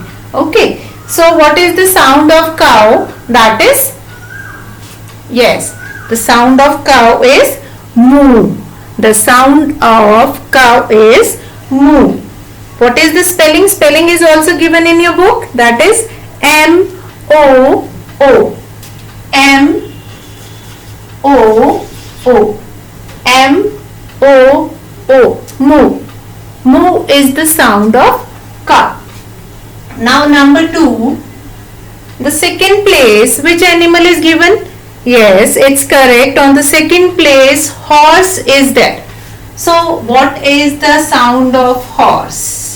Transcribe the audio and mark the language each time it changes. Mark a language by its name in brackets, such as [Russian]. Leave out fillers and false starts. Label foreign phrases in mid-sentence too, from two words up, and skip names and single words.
[English] Okay, so what is the sound of cow? That is, yes, the sound of cow is moo. The sound of cow is moo. What is the spelling? Spelling is also given in your book. That is M-O-O. M-O-O. M-O-O. Moo. Moo is the sound of cow. Now number 2. The second place, which animal is given? Yes, it's correct. On the second place, horse is there. So what is the sound of horse?